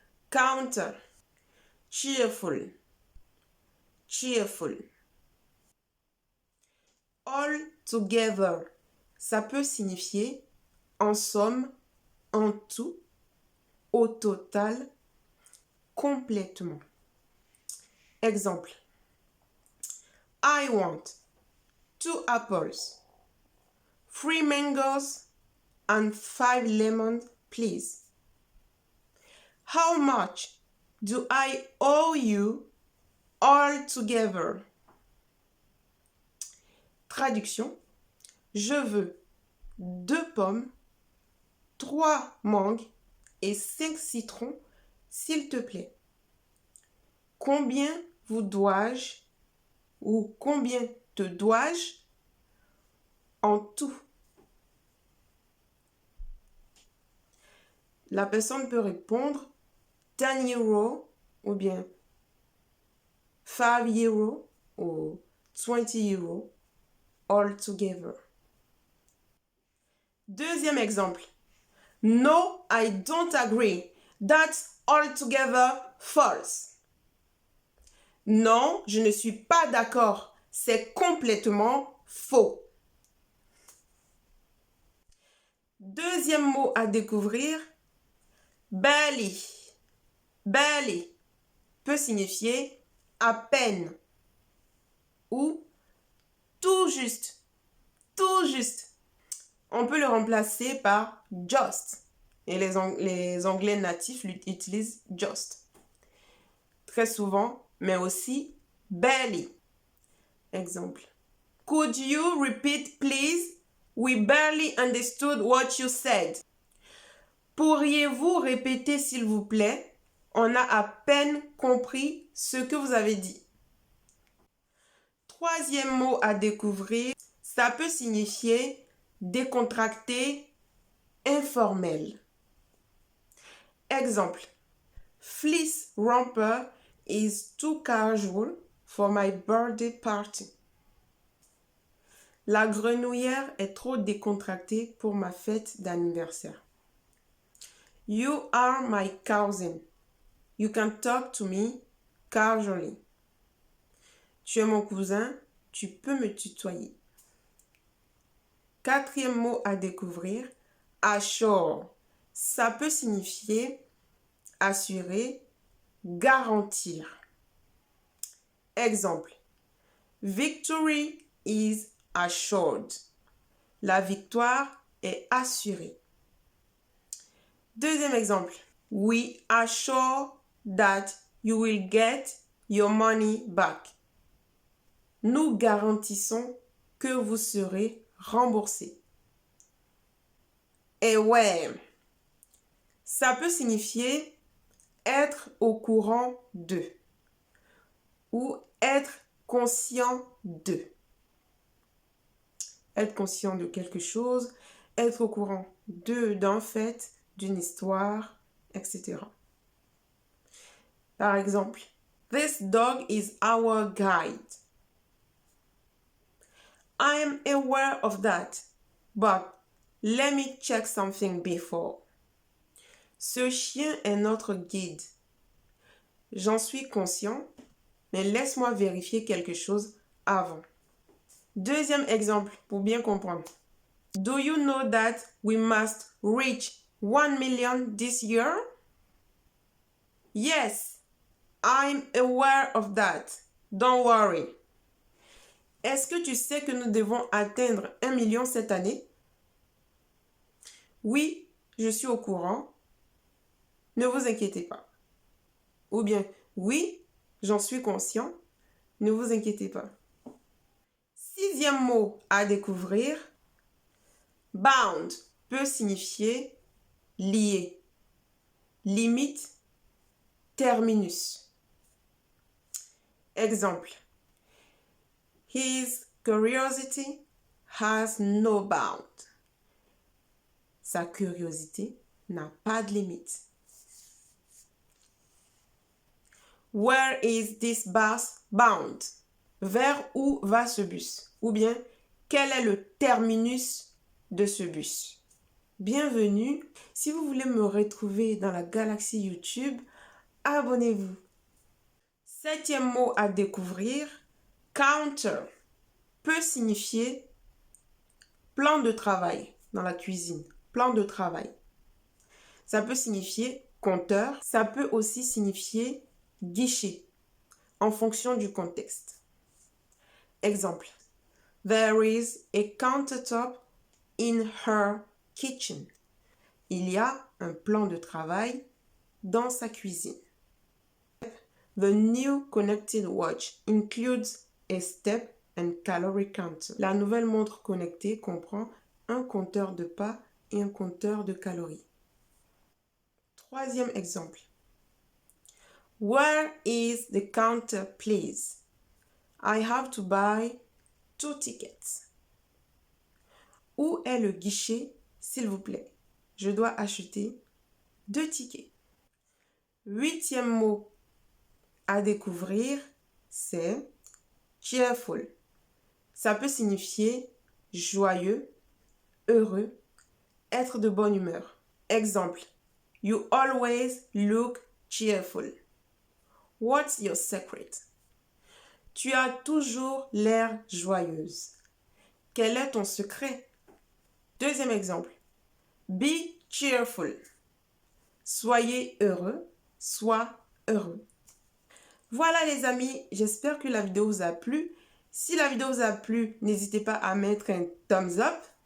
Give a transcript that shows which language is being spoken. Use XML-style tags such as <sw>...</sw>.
<en>Counter. Cheerful. Cheerful. All together.</en> <fr>Ça peut signifier en somme, en tout, au total, complètement. Exemple.</fr> <en>I want 2 apples, 3 mangoes, and 5 lemons, please. How much do I owe you all together?</en> <fr>Traduction. Je veux 2 pommes, 3 mangues et 5 citrons, s'il te plaît. Combien vous dois-je ou combien te dois-je en tout? La personne peut répondre 10 euros ou bien 5 euros ou 20 euros all together. Deuxième exemple.</fr> <en>No, I don't agree. That's altogether false.</en> <fr>Non, je ne suis pas d'accord. C'est complètement faux. Deuxième mot à découvrir. Barely. Barely peut signifier à peine ou tout juste. Tout juste. On peut le remplacer par just. Et les Anglais natifs utilisent just. Très souvent, mais aussi barely. Exemple.</fr> <en>Could you repeat please? We barely understood what you said.</en> <fr>Pourriez-vous répéter s'il vous plaît? On a à peine compris ce que vous avez dit. Troisième mot à découvrir, ça peut signifier décontracté, informel. Exemple.</fr> <en>Fleece romper is too casual for my birthday party.</en> <fr>La grenouillère est trop décontractée pour ma fête d'anniversaire.</fr> <en>You are my cousin. You can talk to me casually.</en> <fr>Tu es mon cousin, tu peux me tutoyer. Quatrième mot à découvrir, assure. Ça peut signifier assurer, garantir. Exemple.</fr> <en>Victory is assured.</en> <fr>La victoire est assurée. Deuxième exemple.</fr> <en>We assure that you will get your money back.</en> <fr>Nous garantissons que vous serez remboursé. Aware. Ça peut signifier être au courant de ou être conscient de. Être conscient de quelque chose, être au courant d'un fait, d'une histoire, etc. Par exemple,</fr> <en>this dog is our guide. I am aware of that, but let me check something before.</en> <fr>Ce chien est notre guide. J'en suis conscient, mais laisse-moi vérifier quelque chose avant. Deuxième exemple pour bien comprendre.</fr> <en>Do you know that we must reach 1 million this year? Yes, I'm aware of that. Don't worry.</en> <fr>Est-ce que tu sais que nous devons atteindre 1 million cette année? Oui, je suis au courant, ne vous inquiétez pas. Ou bien, oui, j'en suis conscient, ne vous inquiétez pas. Sixième mot à découvrir, bound peut signifier lié, limite, terminus. Exemple,</fr> <en>his curiosity has no bound.</en> <fr>Sa curiosité n'a pas de limite.</fr> <en>Where is this bus bound?</en> <fr>Vers où va ce bus? Ou bien, quel est le terminus de ce bus? Bienvenue. Si vous voulez me retrouver dans la galaxie YouTube, abonnez-vous. Septième mot à découvrir, counter peut signifier plan de travail dans la cuisine, plan de travail. Ça peut signifier compteur, ça peut aussi signifier guichet en fonction du contexte. Exemple,</fr> <en>there is a countertop in her kitchen.</en> <fr>Il y a un plan de travail dans sa cuisine.</fr> <en>The new connected watch includes a step and calorie counter.</en> <fr>La nouvelle montre connectée comprend un compteur de pas et un compteur de calories. Troisième exemple.</fr> <en>Where is the counter, please? I have to buy 2 tickets.</en> <fr>Où est le guichet, s'il vous plaît? Je dois acheter 2 tickets. Huitième mot à découvrir, c'est cheerful. Ça peut signifier joyeux, heureux, être de bonne humeur. Exemple,</fr> <en>you always look cheerful. What's your secret?</en> <fr>Tu as toujours l'air joyeuse. Quel est ton secret? Deuxième exemple,</fr> <en>be cheerful.</en> <fr>Soyez heureux, sois heureux. Voilà les amis, j'espère que la vidéo vous a plu. Si la vidéo vous a plu, n'hésitez pas à mettre un thumbs up.</fr>